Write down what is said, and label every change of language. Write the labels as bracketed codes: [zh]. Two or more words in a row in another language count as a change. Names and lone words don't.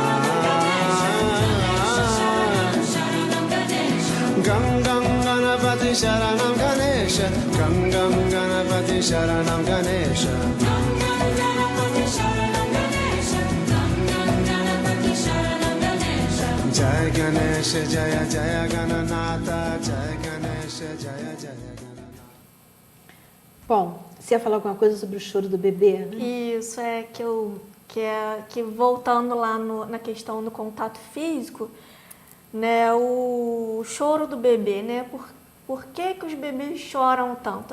[sa] शरणं गणेश गंगं गणपति शरणं गणेश गंगं गणपति शरणं गणेश गंगं गणपति शरणं गणेश गंगं गणपति शरणं गणेश जय गणेश जय जय गणनाथ जय गणेश जय जय गणनाथ. [pt] Bom, você ia falar alguma coisa sobre o choro do bebê, né? Isso, que voltando lá na questão do contato físico, né, o choro do bebê, né, por que os bebês choram tanto?